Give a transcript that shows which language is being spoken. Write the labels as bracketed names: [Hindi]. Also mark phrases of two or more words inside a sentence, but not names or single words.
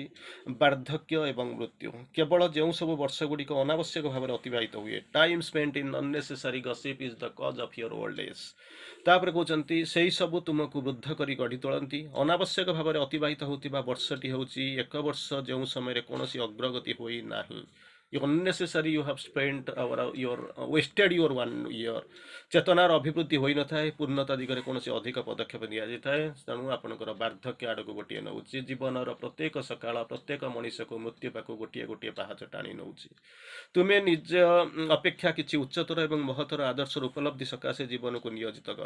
[Odia] ବାର୍ଦ୍ଧକ୍ୟ ଏବଂ ମୃତ୍ୟୁ କେବଳ ଯେଉଁ ସବୁ ବର୍ଷ ଗୁଡ଼ିକ ଅନାବଶ୍ୟକ ଭାବରେ ଅତିବାହିତ ହୁଏ, [English] time spent in unnecessary gossip is the cause of your old age. [Odia] ତାପରେ କହୁଛନ୍ତି ସେହି ସବୁ ତୁମକୁ ବୃଦ୍ଧ କରି ଗଢ଼ି ତୋଳନ୍ତି। ଅନାବଶ୍ୟକ ଭାବରେ ଅତିବାହିତ ହେଉଥିବା ବର୍ଷଟି ହେଉଛି ଏକ ବର୍ଷ ଯେଉଁ ସମୟରେ କୌଣସି ଅଗ୍ରଗତି ହୋଇନାହିଁ। [English] unnecessary you have spent your wasted your 1 year। [Odia] ଚେତନାର ଅଭିବୃଦ୍ଧି ହୋଇନଥାଏ, ପୂର୍ଣ୍ଣତା ଦିଗରେ କୌଣସି ଅଧିକ ପଦକ୍ଷେପ ନିଆଯାଇଥାଏ। ତେଣୁ ଆପଣଙ୍କର ବାର୍ଦ୍ଧକ୍ୟ ଆଡ଼କୁ ଗୋଟିଏ ନେଉଛି। ଜୀବନର ପ୍ରତ୍ୟେକ ସକାଳ ପ୍ରତ୍ୟେକ ମଣିଷକୁ ମୃତ୍ୟୁ ପାଖକୁ ଗୋଟିଏ ଗୋଟିଏ ପାହାଚ ଟାଣି ନେଉଛି। ତୁମେ ନିଜ ଅପେକ୍ଷା କିଛି ଉଚ୍ଚତର ଏବଂ ମହତର ଆଦର୍ଶର ଉପଲବ୍ଧି ସକାଶେ ଜୀବନକୁ ନିୟୋଜିତ କର।